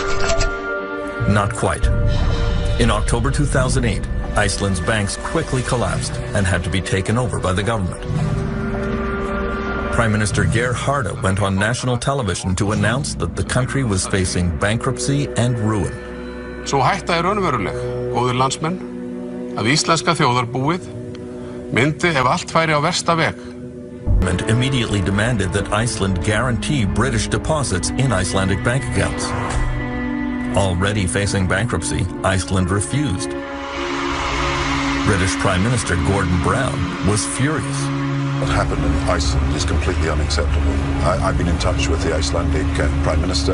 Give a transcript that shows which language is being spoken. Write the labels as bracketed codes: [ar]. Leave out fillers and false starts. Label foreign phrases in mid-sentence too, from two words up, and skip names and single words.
[en] Not quite. In October 2008, Iceland's banks quickly collapsed and had to be taken over by the government. Prime Minister Geir Haarde went on national television to announce that the country was facing bankruptcy and ruin. [is] Svo hætta raunveruleg, góðir landsmenn, að íslenska þjóðarbúið myndi ef allt færi á versta veg. [en] The government immediately demanded that Iceland guarantee British deposits in Icelandic bank accounts. Already facing bankruptcy, Iceland refused. British Prime Minister Gordon Brown was furious. What happened in Iceland is completely unacceptable. I've been in touch with the Icelandic Prime Minister.